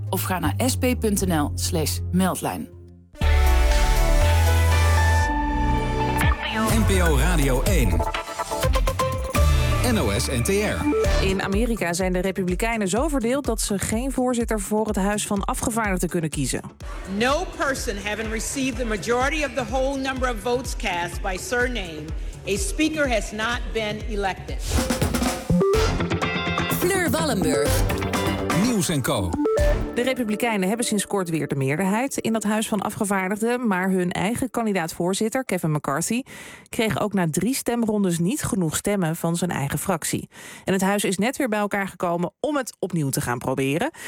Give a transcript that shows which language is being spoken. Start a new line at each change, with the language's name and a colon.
Dutch: Of ga naar sp.nl/meldlijn. NPO Radio 1. NOS NTR. In Amerika zijn de Republikeinen zo verdeeld dat ze geen voorzitter voor het Huis van Afgevaardigden kunnen kiezen.
English: No person having received the majority of the whole number of votes cast by surname, a speaker has not been elected.
Dutch: Fleur Wallenburg. Nieuws en Co. De Republikeinen hebben sinds kort weer de meerderheid in dat Huis van Afgevaardigden, maar hun eigen kandidaat-voorzitter, Kevin McCarthy, kreeg ook na 3 stemrondes niet genoeg stemmen van zijn eigen fractie. En het huis is net weer bij elkaar gekomen om het opnieuw te gaan proberen.